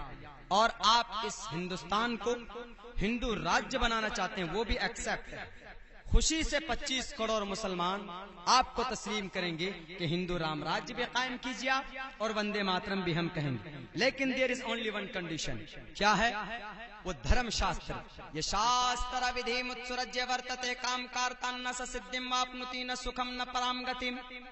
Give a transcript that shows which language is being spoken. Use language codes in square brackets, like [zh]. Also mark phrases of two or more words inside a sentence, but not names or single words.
[ur] اور آپ اس ہندوستان کو ہندو راجیہ بنانا چاہتے ہیں، وہ بھی ایکسپٹ ہے. خوشی سے 25 کروڑ مسلمان آپ کو تسلیم کریں گے کہ ہندو رام راجیہ بھی قائم کیجیے اور وندے ماترم بھی ہم کہیں گے. [en] لیکن There is only one condition. [ur] کیا ہے وہ؟ دھرم شاستر. [sa] यह शास्त्र विधि मुत्सृज्य वर्तते काम कारतः न सिद्धिम् अवाप्नोति न सुखं न परां गतिम्.